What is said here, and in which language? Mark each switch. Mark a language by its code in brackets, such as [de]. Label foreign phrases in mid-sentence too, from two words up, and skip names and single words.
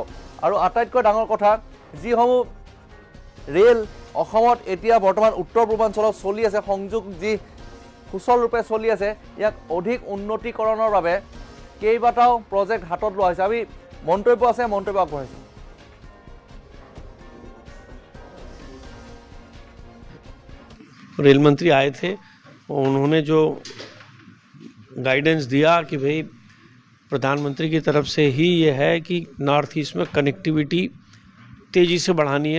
[as] আৰু আটাইতকৈ ডাঙৰ কথা, যিসমূহ ৰেল অসমত এতিয়া বৰ্তমান উত্তৰ পূৰ্বাঞ্চলত চলি আছে সংযোগ যি সুচল ৰূপে চলি আছে, ইয়াক অধিক উন্নতিকৰণৰ বাবে কেইবাটাও প্ৰজেক্ট হাতত লোৱা হৈছে। আমি মন্তব্য আছে, মন্তব্য আগবঢ়াইছোঁ। [hi] रेल मंत्री आए थे, उन्होंने जो गाइडेंस दिया कि भाई प्रधानमंत्री की तरफ से ही ये है कि नॉर्थ ईस्ट में कनेक्टिविटी तेज़ी से बढ़ानी है।